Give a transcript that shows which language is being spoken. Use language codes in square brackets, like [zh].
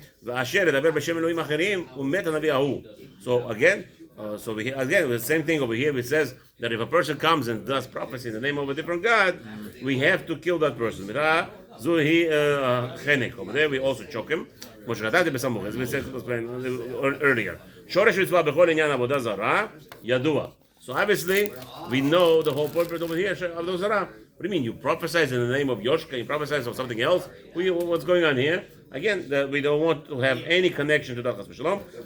[he] ואשר ידבר בשם אלוהים אחרים, ומת הנביא ההוא. [en] So again, the same thing over here. It says that if a person comes and does prophecy in the name of a different God, we have to kill that person. [he] זוהי חנק. [en] Over there we also choke him. [he] כמו שכתבתי בסמוך, [en] as we said earlier. [he] שורש מצווה בכל עניין עבודה זרה, ידוע. [en] So obviously, we know the whole purpose over here of those Zarah. What do you mean? You prophesize in the name of Yoshka, you prophesize of something else? What's going on here? Again, we don't want to have any connection to that Chas v'Shalom.